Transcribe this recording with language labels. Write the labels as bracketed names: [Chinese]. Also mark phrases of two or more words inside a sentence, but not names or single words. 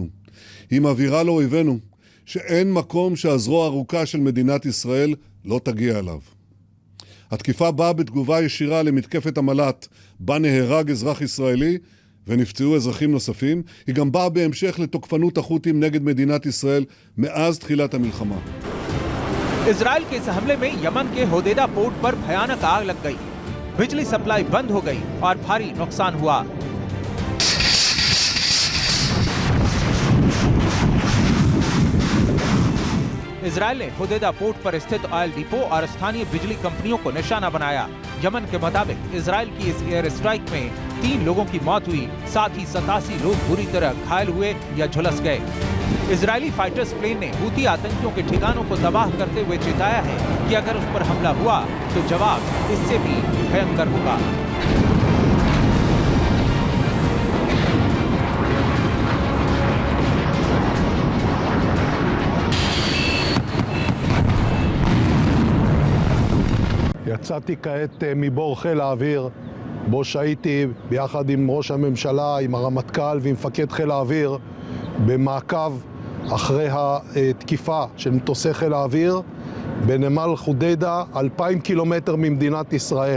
[Hebrew] היא מבהירה לאויבינו שאין מקום שהזרוע הארוכה של מדינת ישראל לא תגיע אליו. התקיפה באה בתגובה ישירה למתקפת המל"ט, בה נהרג אזרח ישראלי ונפצעו אזרחים נוספים. היא גם באה בהמשך לתוקפנות החות'ים נגד מדינת ישראל מאז תחילת המלחמה. [Hindi] इजराइल के इस हमले में यमन के होदेदा पोर्ट पर भयानक आग लग गई, बिजली सप्लाई बंद हो गई और भारी नुकसान हुआ। इजराइल ने होदेदा पोर्ट पर स्थित [English] oil depot [Hindi] और स्थानीय बिजली कंपनियों को निशाना बनाया। यमन के मुताबिक इजराइल की इस [English] air strike [Hindi] में 3 लोगों की मौत हुई, साथ ही 87 लोग बुरी तरह घायल हुए या झुलस गए। इजरायली [English] fighters plane [Hindi] ने हूती आतंकियों के ठिकानों को तबाह करते हुए चेताया है कि अगर उस पर हमला हुआ तो जवाब इससे भी भयंकर होगा। [Hebrew] יצאתי כעת מבור חיל האוויר, בו שהייתי ביחד עם ראש הממשלה, עם הרמטכ"ל ועם מפקד חיל האוויר, במעקב אחרי התקיפה של מטוסי חיל האוויר בנמל חודיידה, 2,000 קילומטר ממדינת ישראל.